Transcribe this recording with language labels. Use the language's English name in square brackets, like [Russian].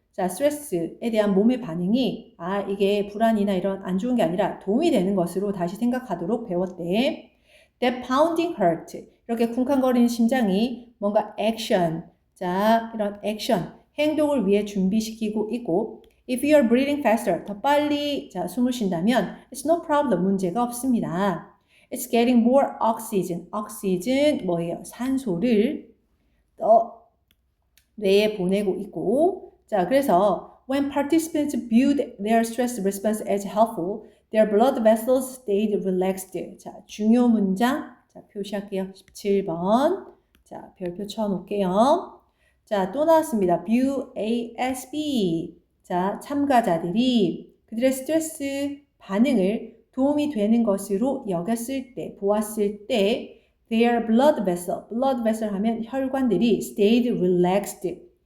[Korean] 자, 스트레스에 대한 몸의 반응이 이게 불안이나 이런 안 좋은 게 아니라 도움이 되는 것으로 다시 생각하도록 배웠대. [English] That pounding heart. [Korean] 이렇게 쿵쾅거리는 심장이 뭔가 액션. 자, 이런 액션. 행동을 위해 준비시키고 있고 [English] If you are breathing faster, [Korean] 더 빨리 자, 숨을 쉰다면 [English] it's no problem, [Korean] 문제가 없습니다. [English] It's getting more oxygen. oxygen [Korean] 뭐예요? 산소를 뇌에 보내고 있고 자, 그래서 [English] when participants viewed their stress response as helpful, their blood vessels stayed relaxed. [Korean] 자, 중요 문장 자, 표시할게요. 17번. 자, 별표 쳐놓을게요. 자, 또 나왔습니다. [English] view A as B. [Korean] 자, 참가자들이 그들의 스트레스 반응을 도움이 되는 것으로 여겼을 때, 보았을 때 [English] their blood vessel [Korean] 하면 혈관들이 [English] stayed relaxed.